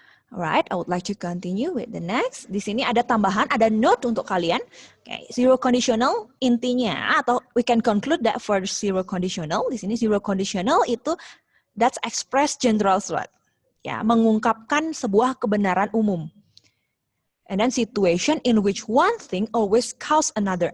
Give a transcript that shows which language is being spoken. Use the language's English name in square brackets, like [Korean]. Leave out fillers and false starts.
[English] Alright, I would like to continue with the next. [Indonesian] Di sini ada tambahan, ada note untuk kalian. [English] Okay, zero conditional [Indonesian] intinya atau [English] we can conclude that for zero conditional. [Indonesian] Di sini [English] zero conditional itu that's express general truth. [Indonesian] Ya, mengungkapkan sebuah kebenaran umum. [English] And then situation in which one thing always cause another.